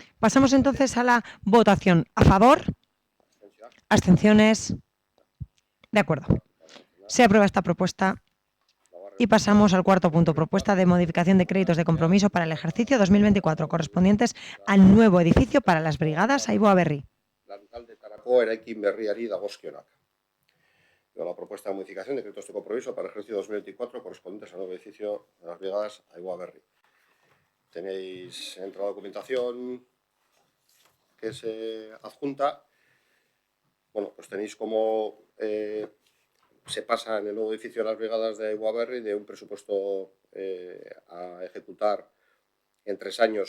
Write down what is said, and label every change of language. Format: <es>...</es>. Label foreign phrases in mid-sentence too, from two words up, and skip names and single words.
<es>Pasamos entonces a la votación. ¿A favor? ¿Abstenciones? De acuerdo. Se aprueba esta propuesta y pasamos al cuarto punto. Propuesta de modificación de créditos de compromiso para el ejercicio 2024 correspondientes al nuevo edificio para las brigadas Aiboa Berri.</es> <eu>Lantalde Tarako eraikin berriari dagozkionak.</eu> <es>La propuesta de modificación de créditos de compromiso para el ejercicio 2024 correspondientes al nuevo edificio de las brigadas Aiboa Berri. Tenéis entre la documentación que se adjunta. Pues tenéis como se pasa en el nuevo edificio de las brigadas de Aiboa Berri de un presupuesto a ejecutar en 3 años.</es>